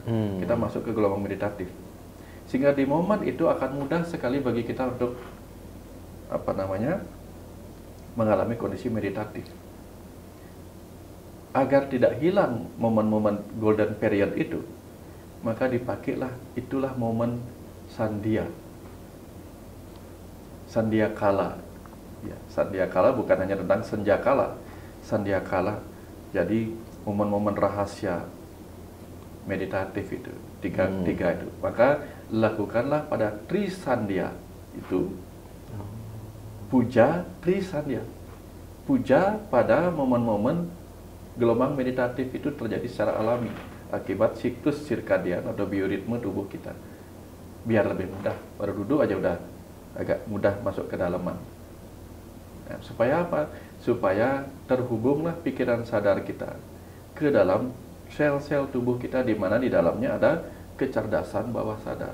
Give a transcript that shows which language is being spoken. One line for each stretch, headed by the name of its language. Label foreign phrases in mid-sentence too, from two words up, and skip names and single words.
Indonesian: Kita masuk ke gelombang meditatif. Sehingga di momen itu akan mudah sekali bagi kita untuk mengalami kondisi meditatif. Agar tidak hilang momen-momen
English: golden period
Indonesian: itu, maka dipakailah, itulah momen sandia. Sandia kala. Ya, sandia kala bukan hanya tentang senja kala. Sandia kala. Jadi momen-momen rahasia meditatif itu, tiga itu. Maka lakukanlah pada Trisandia itu. Puja Trisandia. Puja pada momen-momen gelombang meditatif itu terjadi secara alami akibat siklus sirkadian atau bioritme tubuh kita. Biar lebih mudah, baru duduk aja udah agak mudah masuk ke dalaman. Nah, supaya apa? Supaya terhubunglah pikiran sadar kita ke dalam sel-sel tubuh kita, di mana di dalamnya ada kecerdasan bawah sadar.